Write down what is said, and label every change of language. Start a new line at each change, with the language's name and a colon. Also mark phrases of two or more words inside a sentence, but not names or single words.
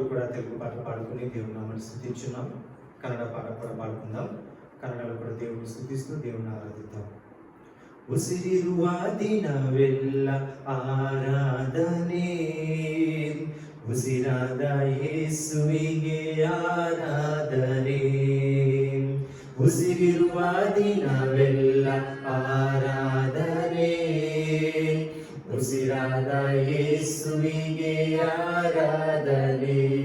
Telugu: తెలుగు పాట పాడుకుని దేవుని నామాన్ని స్తుతించున్నాం. కన్నడ పాట కూడా పాడుకుందాం. కన్నడలో కూడా దేవుని స్తుతిస్తూ దేవుని ఆరాధిద్దాం.
Kannada: ಉಸಿರಿರುವ ದಿನವೆಲ್ಲ ಆರಾಧನೆ, ಉಸಿರಾದ ಯೇಸುವಿಗೆ ಆರಾಧನೆ. ಉಸಿರಿರುವ ದಿನವೆಲ್ಲ ಆರಾಧನೆ, ಉಸಿರಾದ ಯೇಸುವಿಗೆ ಆರಾಧನೆ.